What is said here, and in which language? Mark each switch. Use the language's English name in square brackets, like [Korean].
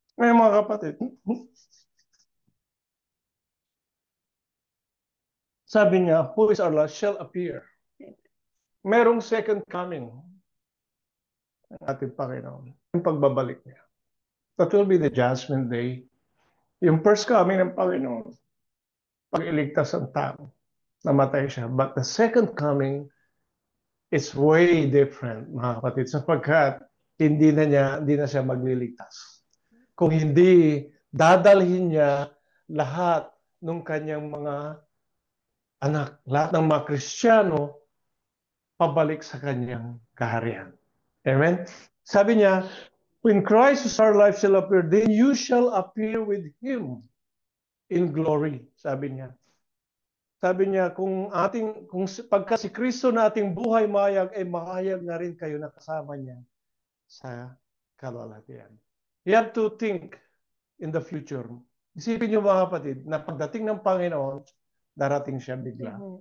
[Filipino] Ngayon mga kapatid, sabi niya, [English] who is our life shall appear. [Filipino] Merong second coming ng ating Panginoon. Yung pagbabalik niya. [English] That will be the judgment day. [Filipino] Yung first coming ng Panginoon, pag iligtas ang tao, namatay siya. [English] But the second coming is way different, [Filipino] mga kapatid, sapagkat hindi na siya magliligtas. Kung hindi, dadalhin niya lahat ng kanyang mga anak, lahat ng mga Kristiyano, pabalik sa kanyang kaharian. Amen? Sabi niya, [English] when Christ is our life shall appear, then you shall appear with Him in glory. [Filipino] Sabi niya. Sabi niya, kung pagka si Kristo na ating buhay mahayag, ay mahayag na rin kayo na kasama niya sa kalwalhatian. [English] You have to think in the future. [Filipino] Isipin niyo mga kapatid, na pagdating ng Panginoon, darating siya bigla.